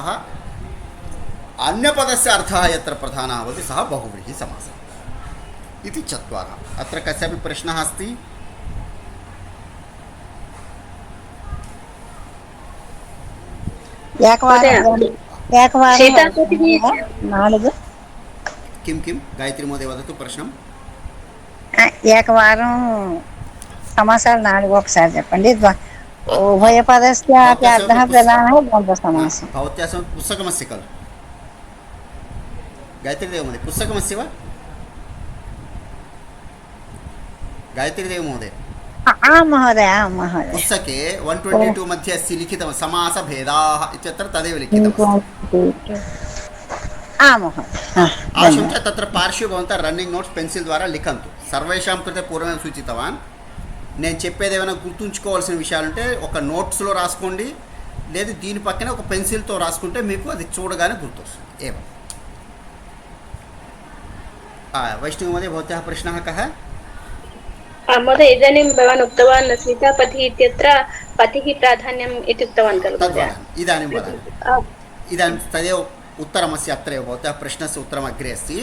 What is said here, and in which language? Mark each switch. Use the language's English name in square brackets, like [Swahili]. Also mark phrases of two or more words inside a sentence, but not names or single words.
[Sanskrit] अन्यपदस्य अर्थः यत्र प्रधानः भवति सः बहुव्रीहिसमासः इति चत्वारः। अत्र कस्यापि प्रश्नः अस्ति? [Telugu] నాలుగు [Sanskrit] किं गायत्री महोदय वदतु प्रश्नम्। [Telugu] ఏకవారం సమాసాలు నాలుగు ఒకసారి చెప్పండి. [Sanskrit] ఉభయ పదస్య అర్థः ప్రధానः ద్వంద్వ సమాసం. भवत्याः समीपे पुस्तकमस्ति खलु? गायत्रीदेव महोदय पुस्तकमस्ति वा? गायत्रीदेव महोदय आं महोदय, आं महोदय। पुस्तके 122 मध्ये अस्ति लिखितं समासभेदाः इत्यत्र तदेव लिखितमस्ति। आं महोदय। आशंसा तत्र पार्श्वे भवन्तः [English] running notes [Sanskrit] पेन्सिल् द्वारा लिखन्तु। सर्वेषां कृते पूर्वमेव सूचितवान्। [Telugu] నేను చెప్పేది ఏమైనా గుర్తుంచుకోవాల్సిన విషయాలుంటే ఒక నోట్స్లో రాసుకోండి, లేదు దీని పక్కనే ఒక పెన్సిల్తో రాసుకుంటే మీకు అది చూడగానే గుర్తొస్తుంది। [Sanskrit] ఏవం वैष्णवी महोदय भवत्याः प्रश्नः कः? महोदय इदानीं भवान् उक्तवान् सीतापतिः इत्यत्र पतिः प्राधान्यम् इति उक्तवान् खलु? इदानीं वदामि। इदानीं तदेव उत्तरमस्ति। अत्रैव भवत्याः प्रश्नस्य उत्तरम् अग्रे अस्ति।